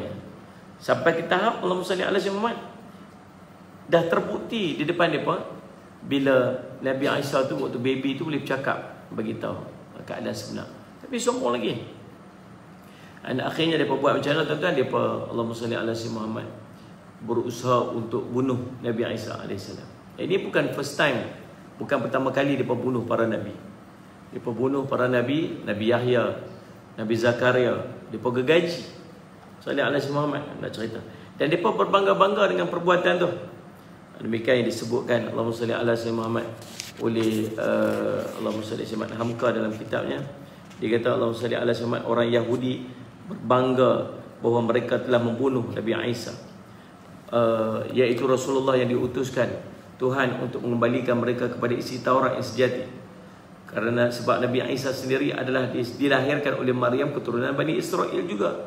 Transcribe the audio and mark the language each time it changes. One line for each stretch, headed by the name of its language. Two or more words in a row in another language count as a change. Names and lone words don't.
Malay: Sampai ke tahap
Arabic: الله سبحانه وتعالى
Malay: dah terbukti di depan mereka bila Nabi Isa tu waktu baby tu boleh bercakap, bagi tahu keadaan sebenar. Tapi sombong lagi. Dan akhirnya mereka buat macam mana tuan-tuan? Mereka,
Arabic: اللهم صل على سيدنا محمد,
Malay: berusaha untuk bunuh Nabi Isa AS. Ini bukan
English: first time,
Malay: bukan pertama kali mereka bunuh para Nabi. Mereka bunuh para Nabi, Nabi Yahya, Nabi Zakaria. Mereka gergaji
Arabic: صل على سيدنا محمد,
Malay: nak cerita. Dan mereka berbangga-bangga dengan perbuatan tu. Demikian yang disebutkan
Arabic: اللهم صل على سيدنا محمد
Malay: oleh
Arabic: اللهم صل على سيدنا محمد
Malay: Hamka dalam kitabnya. Dia kata
Arabic: اللهم صل على سيدنا محمد,
Malay: orang Yahudi berbangga bahawa mereka telah membunuh Nabi Isa, iaitu Rasulullah yang diutuskan Tuhan untuk mengembalikan mereka kepada isi Taurat yang sejati. Kerana sebab Nabi Isa sendiri adalah dilahirkan oleh Maryam, keturunan Bani Israel juga.